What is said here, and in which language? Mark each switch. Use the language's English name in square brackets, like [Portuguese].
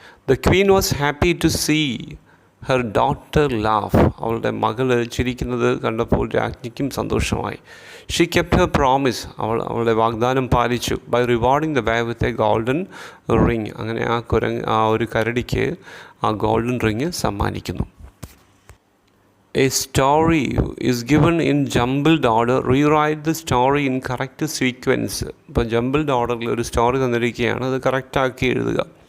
[English] the queen was happy to see her daughter laugh, [Malayalam] അവളുടെ മകൾ ചിരിക്കുന്നത് കണ്ടപ്പോൾ രാജ്ഞിക്കും സന്തോഷമായി. [English] she kept her promise, [Malayalam] അവളുടെ വാഗ്ദാനം പാലിച്ചു. [English] by rewarding the bear with a golden ring, [Malayalam] അങ്ങനെ ആ ഒരു കരടിക്ക് ആ golden ring സമ്മാനിക്കുന്നു. [English] A story is given in jumbled order. Rewrite the story in correct sequence. [Malayalam] ഇപ്പോൾ ജംബിൾഡ് ഓർഡറിൽ ഒരു സ്റ്റോറി തന്നിരിക്കുകയാണ്, അത് കറക്റ്റാക്കി എഴുതുക.